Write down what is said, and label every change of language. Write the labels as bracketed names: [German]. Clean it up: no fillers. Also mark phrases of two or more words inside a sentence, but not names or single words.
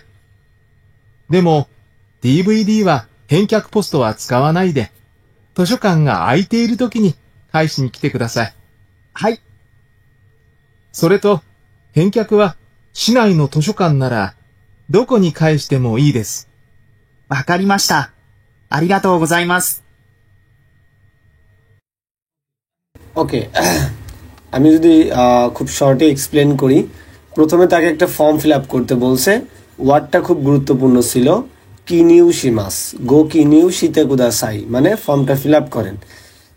[Japanese] でも、DVD は返却ポストは使わないで、図書館が空いているときに返しに来てください。はい。それと、返却は市内の図書館なら、どこに返してもいいです。わかりました。ありがとうございます。 [Bangla] ওকে, আমি যদি খুব শর্টে এক্সপ্লেন করি, প্রথমে তাকে একটা [English] form fill up [Bangla] করতে বলছে। ওয়ার্ডটা খুব গুরুত্বপূর্ণ ছিল, [Japanese] 記入します、ご記入して下さい, [Bangla] মানে ফর্মটা [English] fill up [Bangla] করেন।